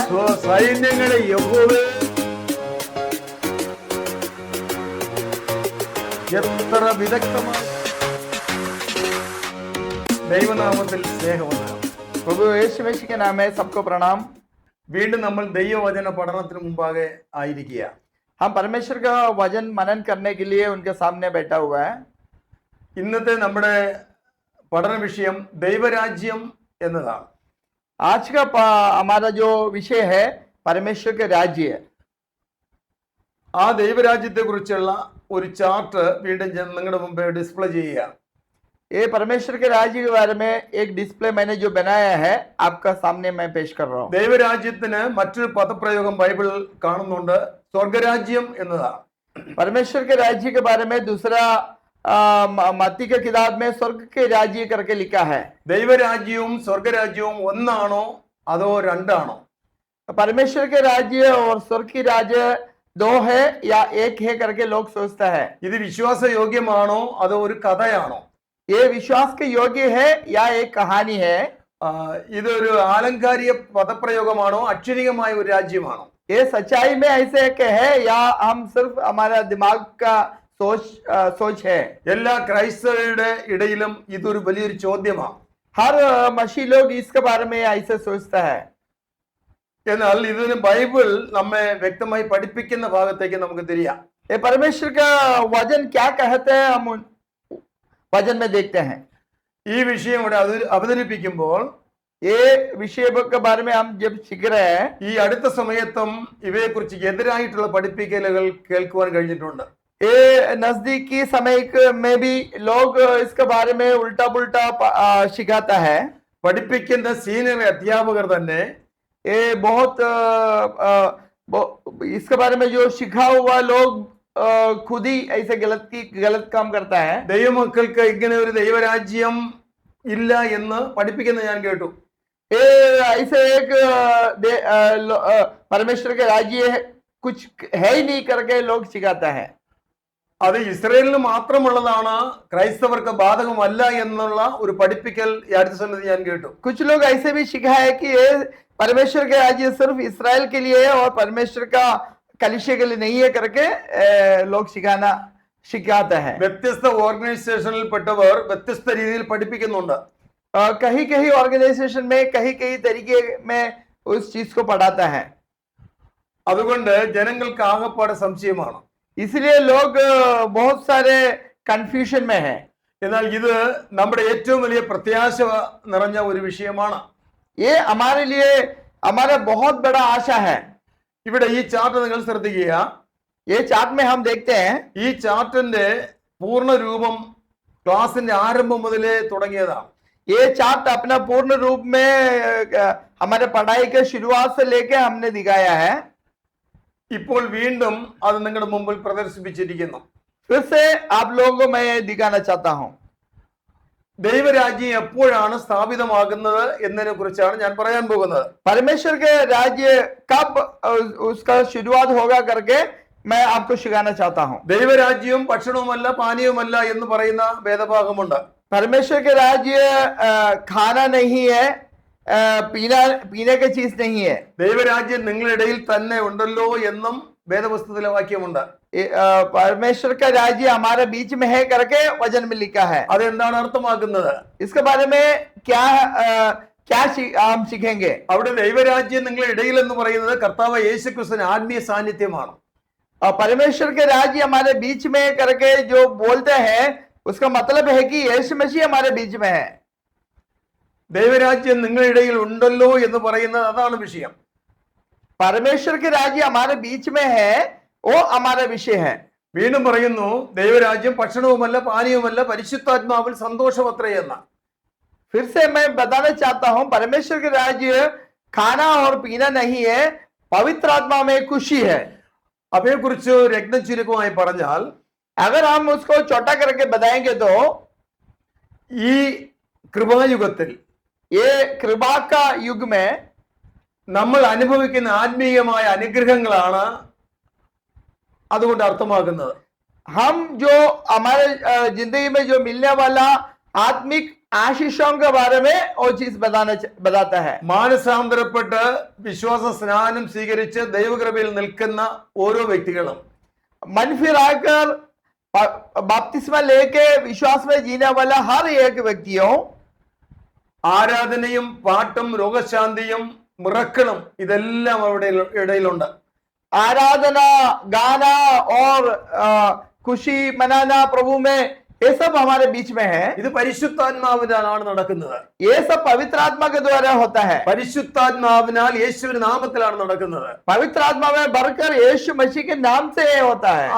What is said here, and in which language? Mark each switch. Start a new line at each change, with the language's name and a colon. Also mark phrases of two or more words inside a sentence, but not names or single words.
Malayalam: സൈന്യങ്ങളെ യഹോവേ എത്ര വിദഗ്ധമായി ദൈവനാമത്തിൽ സ്നേഹമുണ്ടാകും.
Hindi: प्रभु यीशु मसीह के नाम में सबको प्रणाम।
Malayalam: വീണ്ടും നമ്മൾ ദൈവവചന പഠനത്തിന് മുമ്പാകെ ആയിരിക്കുക.
Hindi: हम परमेश्वर का वचन मनन करने के लिए उनके सामने बैठा हुआ है।
Malayalam: ഇന്നത്തെ നമ്മുടെ പഠന വിഷയം ദൈവരാജ്യം എന്നതാണ്.
Hindi: आज का हमारा जो विषय है परमेश्वर के राज्य।
Malayalam: ആ ദൈവരാജ്യത്തെ കുറിച്ചുള്ള ഒരു ചാർട്ട് വീണ്ടും ഞാൻ നിങ്ങളുടെ മുമ്പേ ഡിസ്പ്ലേ ചെയ്യുക.
Hindi: ये परमेश्वर के राज्य के बारे में एक डिस्प्ले मैंने जो बनाया है आपका सामने मैं पेश कर रहा हूँ।
Malayalam: ദൈവരാജ്യത്തിന് മറ്റൊരു പദപ്രയോഗം ബൈബിൾ കാണുന്നുണ്ട്, സ്വർഗരാജ്യം എന്നതാണ്.
Hindi: परमेश्वर के राज्य के बारे में दूसरा मत्ती के किताब में स्वर्ग के राज्य करके लिखा है।
Malayalam: ദൈവരാജ്യവും സ്വർഗരാജ്യവും ഒന്നാണോ അതോ രണ്ടാണോ?
Hindi: परमेश्वर के राज्य और स्वर्ग की राज्य दो है या एक है करके लोग सोचता है।
Malayalam: ഇത് വിശ്വാസയോഗ്യമാണോ അതോ ഒരു കഥയാണോ?
Hindi: ये विश्वास के योग्य है या एक कहानी है?
Malayalam: ഇതൊരു ആലങ്കാരിക പദപ്രയോഗമാണോ അക്ഷരികമായ ഒരു രാജ്യമാണോ?
Hindi: ये सच्चाई में ऐसे एक है या हम सिर्फ हमारा दिमाग का सोच है?
Malayalam: എല്ലാ ക്രൈസ്തവരുടെ ഇടയിലും ഇതൊരു വലിയൊരു ചോദ്യമാണ്.
Hindi: हर मसीह लोग इसके बारे में ऐसे सोचता है।
Malayalam: എന്നാൽ ഇതിന് ബൈബിൾ നമ്മെ വ്യക്തമായി പഠിപ്പിക്കുന്ന ഭാഗത്തേക്ക് നമുക്ക് തിരിയാം.
Hindi: ये परमेश्वर का वचन क्या कहते हैं हम वचन में देखते हैं।
Malayalam: ഈ വിഷയം ഇവിടെ അവതരിപ്പിക്കുമ്പോൾ
Hindi: ये विषय के बारे में हम जब सीख रहे हैं,
Malayalam: ഈ അടുത്ത സമയത്തും ഇവയെക്കുറിച്ച് എതിരായിട്ടുള്ള പഠിപ്പിക്കലുകൾ കേൾക്കുവാൻ കഴിഞ്ഞിട്ടുണ്ട്.
Hindi: ये नजदीकी समय में भी लोग इसके बारे में उल्टा पुल्टा सिखाता है।
Malayalam: പഠിപ്പിക്കുന്ന സീനിയർ അധ്യാപകർ തന്നെ
Hindi: ये बहुत इसके बारे में जो सिखा हुआ लोग खुद ही ऐसे गलत काम करता है।
Malayalam: ദൈവമക്കൾക്ക് ഇങ്ങനെ ഒരു ദൈവരാജ്യം ഇല്ല എന്ന് പഠിപ്പിക്കുന്നത് ഞാൻ കേട്ടു.
Hindi: ये ऐसे एक परमेश्वर के राज्य कुछ है ही नहीं करके लोग सिखाता है।
Malayalam: അത് ഇസ്രയേലിന് മാത്രമുള്ളതാണ്, ക്രൈസ്തവർക്ക് ബാധകമല്ല എന്നുള്ള ഒരു പഠിപ്പിക്കൽ ഈ അടുത്ത സമയത്ത് ഞാൻ കേട്ടു.
Hindi: कुछ लोग ऐसे भी सिखा है कि ये परमेश्वर के राज्य सिर्फ इस्राएल के लिए है और परमेश्वर का कलीसिया के लिए नहीं है करके लोग सिखाता है।
Malayalam: വ്യത്യസ്ത ഓർഗനൈസേഷനിൽപ്പെട്ടവർ വ്യത്യസ്ത രീതിയിൽ പഠിപ്പിക്കുന്നുണ്ട്.
Hindi: कहीं कहीं ऑर्गेनाइजेशन में कहीं कहीं तरीके में उस चीज को पढ़ाता है।
Malayalam: അതുകൊണ്ട് ജനങ്ങൾക്ക് ആകപ്പാടെ സംശയമാണ്.
Hindi: इसलिए लोग बहुत सारे कंफ्यूजन में है।
Malayalam: എന്നാൽ ഇത് നമ്മുടെ ഏറ്റവും വലിയ പ്രത്യാശ നിറഞ്ഞ ഒരു വിഷയമാണ്.
Hindi: ये हमारे लिए हमारा बहुत बड़ा आशा है।
Malayalam: ഇവിടെ ഈ ചാർട്ട് നിങ്ങൾ ശ്രദ്ധിക്കുക.
Hindi: ये चार्ट में हम देखते हैं,
Malayalam: ഈ ചാർട്ടിന്റെ പൂർണ്ണ രൂപം ക്ലാസിന്റെ ആരംഭം മുതലേ തുടങ്ങിയതാണ്.
Hindi: ये चार्ट अपना पूर्ण रूप में हमारे पढ़ाई के शुरुआत से लेके हमने दिखाया है।
Malayalam: ഇപ്പോൾ വീണ്ടും അത് നിങ്ങളുടെ മുമ്പിൽ പ്രദർശിപ്പിച്ചിരിക്കുന്നു.
Hindi: फिर से आप लोगों को मैं दिखाना चाहता हूँ।
Malayalam: ദൈവരാജ്യം എപ്പോഴാണ് സ്ഥാപിതമാകുന്നത് എന്നതിനെ കുറിച്ചാണ് ഞാൻ പറയാൻ പോകുന്നത്.
Hindi: परमेश्वर के राज्य कब उसका शुरुआत होगा करके मैं आपको सिखाना चाहता हूँ।
Malayalam: ദൈവരാജ്യവും ഭക്ഷണവുമല്ല പാനീയവുമല്ല എന്ന് പറയുന്ന വേദഭാഗമുണ്ട്.
Hindi: परमेश्वर के राज्य खाना नहीं है, पीने की चीज नहीं है।
Malayalam: ദൈവരാജ്യം നിങ്ങളുടെ ഇടയിൽ തന്നെ ഉണ്ടല്ലോ എന്നും വേദപുസ്തകത്തിലെ വാക്യമുണ്ട്.
Hindi: परमेश्वर का राज्य हमारे बीच में है करके वचन में लिखा है।
Malayalam: അതെന്താണ് അർത്ഥമാക്കുന്നത്?
Hindi: इसके बारे में क्या हम सीखेंगे?
Malayalam: അവിടെ ദൈവരാജ്യം നിങ്ങളുടെ ഇടയിൽ എന്ന് പറയുന്നത് കർത്താവ് യേശുക്രിസ്തുവിന്റെ ആത്മീയ സാന്നിധ്യമാണ്.
Hindi: और परमेश्वर के राज्य हमारे बीच में करके जो बोलते हैं उसका मतलब है कि यीशु मसीह हमारे बीच में है।
Malayalam: ദൈവരാജ്യം നിങ്ങളുടെ ഇടയിൽ ഉണ്ടല്ലോ എന്ന് പറയുന്നത് അതാണ് വിഷയം.
Hindi: परमेश्वर के राज्य हमारे बीच में है, वो हमारा विषय है।
Malayalam: വീണ്ടും പറയുന്നു, ദൈവരാജ്യം ഭക്ഷണവുമല്ല പാനീയവുമല്ല പരിശുദ്ധാത്മാവിൽ സന്തോഷമത്രേ എന്ന.
Hindi: फिर से मैं बताना चाहता हूँ, परमेश्वर के राज्य खाना और पीना नहीं है, पवित्र आत्मा में खुशी है।
Malayalam: അവയെക്കുറിച്ച് രത്നചുരുക്കമായി പറഞ്ഞാൽ,
Hindi: अगर हम उसको छोटा करके बताएंगे तो
Malayalam: ഈ കൃപായുഗത്തിൽ
Hindi: ये कृपा का युग में
Malayalam: നമ്മൾ അനുഭവിക്കുന്ന ആത്മീയമായ അനുഗ്രഹങ്ങളാണ് അതുകൊണ്ട് അർത്ഥമാക്കുന്നത്.
Hindi: हम जो हमारे जिंदगी में जो मिलने वाला आत्मिक आशीषों के बारे में वो चीज बताता है।
Malayalam: മാനസാന്തരപ്പെട്ട് വിശ്വാസ സ്നാനം സ്വീകരിച്ച് ദൈവകൃപയിൽ നിൽക്കുന്ന ഓരോ വ്യക്തികളും
Hindi: मन फिराकर बपतिस्मा लेके विश्वास में जीने वाला हर एक व्यक्तियों
Malayalam: ആരാധനയും പാട്ടും രോഗശാന്തിയും മിറക്കിളും ഇതെല്ലാം അവിടെ ഇടയിലുണ്ട്.
Hindi: आराधना, गाना और खुशी मनाना प्रभु में, ये सब हमारे बीच में है।
Malayalam: ഇത് പരിശുദ്ധാത്മാവിനാലാണ് നടക്കുന്നത്.
Hindi: ये सब पवित्र आत्मा के द्वारा होता है।
Malayalam: പരിശുദ്ധാത്മാവിനാൽ യേശുവിന്റെ നാമത്തിലാണ് നടക്കുന്നത്.
Hindi: पवित्र आत्मा में भरकर यीशु मसीह के नाम से ये होता है।